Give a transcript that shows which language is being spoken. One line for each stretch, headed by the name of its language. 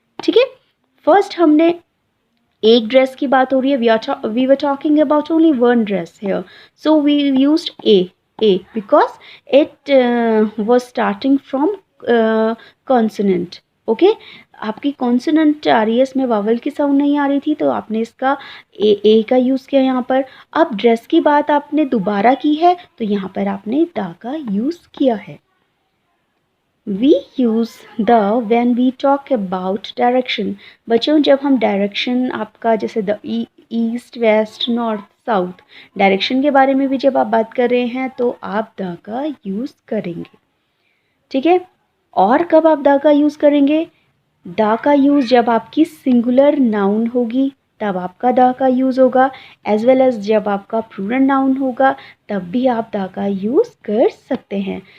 Hindi: ठीक है, फर्स्ट हमने एक ड्रेस की बात हो रही है,
English: We were talking about only one dress here, so we used a because it was starting from consonant.
Hindi: Okay, आपकी कॉन्सोनेंट आ रही है, इसमें वावल की साउंड नहीं आ रही थी, तो आपने इसका ए का यूज़ किया यहाँ पर. अब ड्रेस की बात आपने दोबारा की है, तो यहाँ पर आपने द का यूज़ किया है.
English: We use the when we talk about direction.
Hindi: बच्चों जब हम डायरेक्शन आपका जैसे the east west north south direction के बारे में भी जब आप बात कर रहे हैं तो आप द का यूज़ करेंगे. ठीक है, और कब आप द का यूज़ करेंगे? द का यूज़ जब आपकी सिंगुलर नाउन होगी तब आपका द का यूज़ होगा, एज वेल एज जब आपका प्लूरल नाउन होगा तब भी आप द का यूज़ कर सकते हैं.